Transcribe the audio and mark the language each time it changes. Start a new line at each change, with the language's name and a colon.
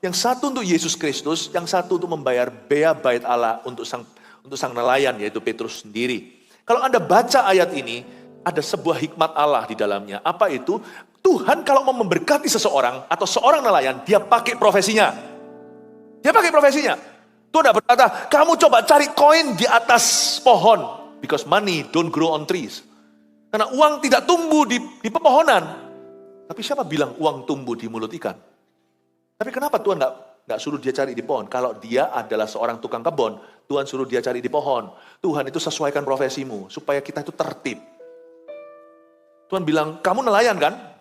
Indonesian: Yang satu untuk Yesus Kristus, yang satu untuk membayar bea bait Allah untuk sang nelayan, yaitu Petrus sendiri. Kalau Anda baca ayat ini, ada sebuah hikmat Allah di dalamnya. Apa itu? Tuhan kalau mau memberkati seseorang atau seorang nelayan, dia pakai profesinya. Dia pakai profesinya. Tuhan tidak berkata, kamu coba cari koin di atas pohon.
English: Because money don't grow on trees.
Indonesian: Karena uang tidak tumbuh di pepohonan. Tapi siapa bilang uang tumbuh di mulut ikan? Tapi kenapa Tuhan nggak suruh dia cari di pohon? Kalau dia adalah seorang tukang kebun, Tuhan suruh dia cari di pohon. Tuhan itu sesuaikan profesimu, supaya kita itu tertib. Tuhan bilang, kamu nelayan kan?